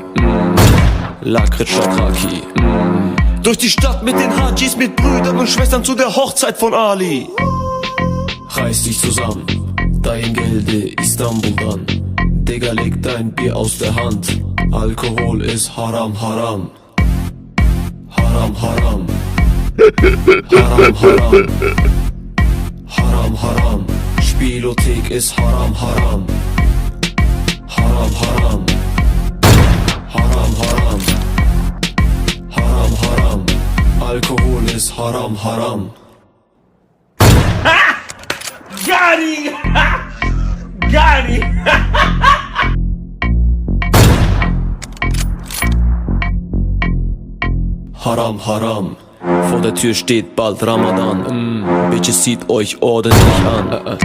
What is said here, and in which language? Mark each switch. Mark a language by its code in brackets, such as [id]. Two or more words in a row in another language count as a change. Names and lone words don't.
[de] Lakritz Shatraki. Durch die Stadt mit den Hajis, mit Brüdern und Schwestern zu der Hochzeit von Ali. Reiß dich zusammen, dein Gelde Istanbul dann. Digga, leg dein Bier aus der Hand. Alkohol ist haram, haram. Haram, haram. Haram, haram. Haram, haram. Spielothek ist haram, haram. Haram, haram. Haram, haram. Haram, haram. Alkohol ist haram, haram. [en] Got him! Got him! [de] Haram, haram. Vor der Tür steht bald Ramadan. Bitches, zieht euch ordentlich an.